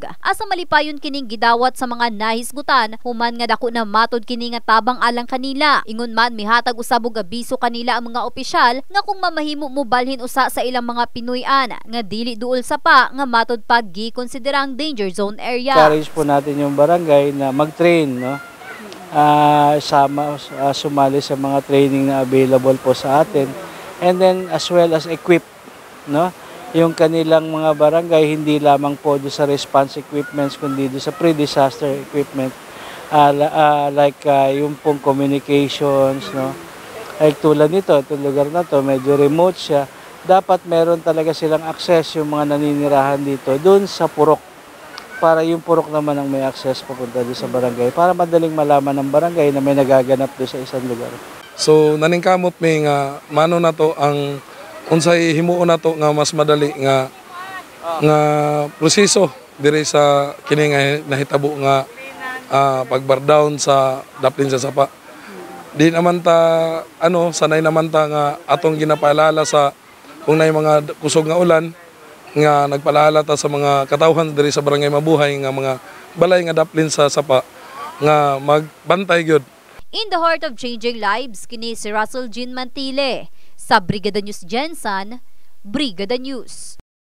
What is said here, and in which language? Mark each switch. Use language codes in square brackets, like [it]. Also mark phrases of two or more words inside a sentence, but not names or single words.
[ceb] Asa malipayon kining gidawat sa mga nahisgutan human nga dako na matod kini nga tabang alang kanila. Ingon man mihatag usab og abiso kanila ang mga opisyal nga kung mamahimo mo balhin usa sa ilang mga Pinoy-an nga dili duol sa pa nga matod pag gikonsiderang [en] danger zone area. [tl] Encourage po natin yung barangay na mag-train, sumali sa mga training na available po sa atin, [en] and then as well as equip, [tl] yung kanilang mga barangay hindi lamang po do sa [en] response equipments [tl] kundi do sa [en] pre-disaster equipment, [tl] like yung pong communications, like tulad nito, itong lugar na to medyo remote siya. Dapat meron talaga silang access yung mga naninirahan dito doon sa purok para yung purok naman ang may access papunta doon sa barangay para madaling malaman ng barangay na may nagaganap doon sa isang lugar. [ceb] So naningkamot may nga mano na to ang unsay himuon na to nga mas madali nga proseso diri sa kini nga nahitabo nga pagbar down sa daplin sa sapa. Di naman ta sanay naman ta nga atong ginapaalala sa kung na mga kusog nga ulan, nga nagpaalala ta sa mga katawhan diri sa Barangay Mabuhay nga mga balay nga daplin sa sapa nga magbantay gyud. [en] In the heart of changing lives, [ceb] kini si Russell Jean Mantile sa Brigada News Jensan, Brigada News.